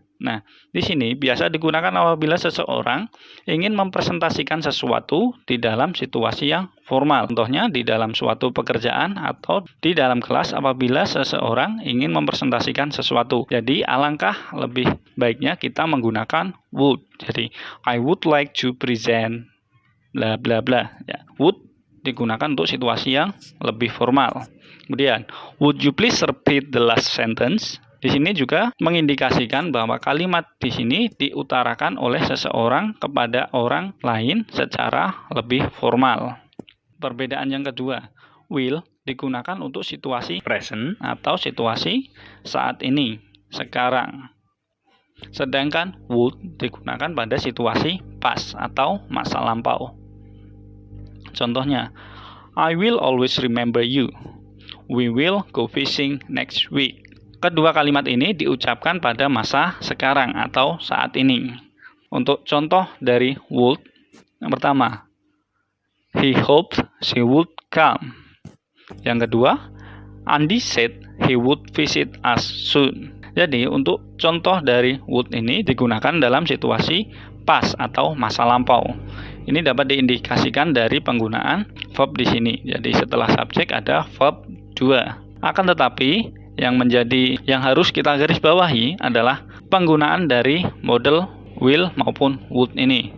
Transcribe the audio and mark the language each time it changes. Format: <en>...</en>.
<id>Nah, di sini biasa digunakan apabila seseorang ingin mempresentasikan sesuatu di dalam situasi yang formal. Contohnya di dalam suatu pekerjaan atau di dalam kelas apabila seseorang ingin mempresentasikan sesuatu. Jadi alangkah lebih baiknya kita menggunakan would. Jadi</id> <en>I would like to present bla bla bla.</en> <id>Ya, would digunakan untuk situasi yang lebih formal. Kemudian,</id> <en>would you please repeat the last sentence?</en> <id>Di sini juga mengindikasikan bahwa kalimat di sini diutarakan oleh seseorang kepada orang lain secara lebih formal. Perbedaan yang kedua, will digunakan untuk situasi present atau situasi saat ini, sekarang. Sedangkan would digunakan pada situasi past atau masa lampau. Contohnya,</id> <en>I will always remember you. We will go fishing next week.</en> <id>Kedua kalimat ini diucapkan pada masa sekarang atau saat ini. Untuk contoh dari would, yang pertama,</id> <en>he hoped she would come.</en> <id>Yang kedua,</id> <en>Andy said he would visit us soon.</en> <id>Jadi untuk contoh dari would ini digunakan dalam situasi past atau masa lampau. Ini dapat diindikasikan dari penggunaan verb di sini. Jadi setelah subjek ada verb 2. Akan tetapi yang harus kita garis bawahi adalah penggunaan dari model will maupun would ini.</id>